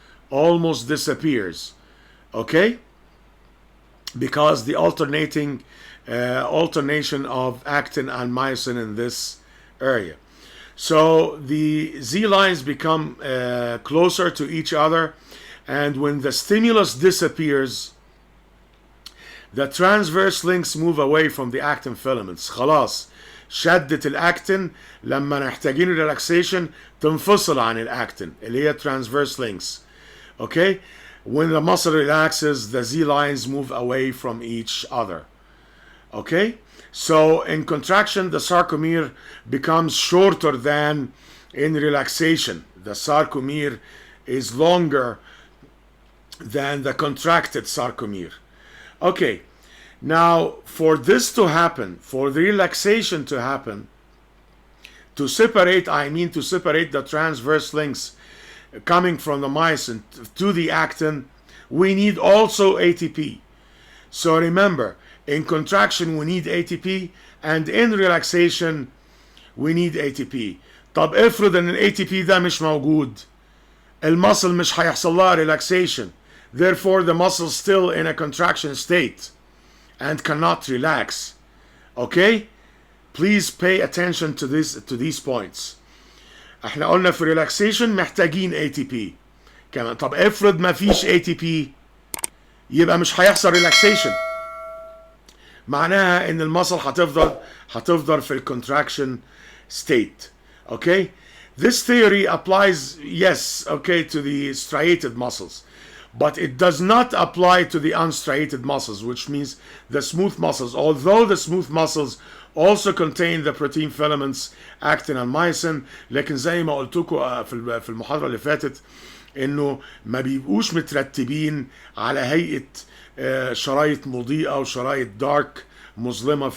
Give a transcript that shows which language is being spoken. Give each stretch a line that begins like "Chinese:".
English: Almost disappears. Okay? Because the alternation of actin and myosin in this area. So the Z lines become closer to each other, and when the stimulus disappears, the transverse links move away from the actin filaments.
Arabic: خلاص شدة الأكتين لما محتاجين relaxation تنفصل عن الأكتين اللي هي transverse links.
English: Okay? When the muscle relaxes, the Z lines move away from each other. Okay? So in contraction, the sarcomere becomes shorter than in relaxation. The sarcomere is longer than the contracted sarcomere. Okay, now for this to happen, for the relaxation to happen, to separate the transverse links coming from the myosin to the actin, we need also ATP. So remember, in contraction we need ATP, and in relaxation we need ATP.
Arabic: طب افرض ان ال ATP ده مش موجود، المسل مش هيحصل لها relaxation.
English: Therefore the muscle is still in a contraction state and cannot relax. Okay? Please pay attention to these points.
Arabic: احنا قلنا في relaxation محتاجين ATP كمان. طب افرض ما فيش ATP، يبقى مش هيحصل relaxation. معناها ان المصل هتفضل في contraction state.
English: Okay? This theory applies, yes, okay, to the striated muscles, but it does not apply to the unstriated muscles, which means the smooth muscles. Although the smooth muscles also contain the protein filaments actin and myosin،
Arabic: لكن زي ما قلت لكم في المحاضرة اللي فاتت انه ما بيبقوش مترتبين على هيئة شرايط مضيئة وشرايط دارك مظلمة.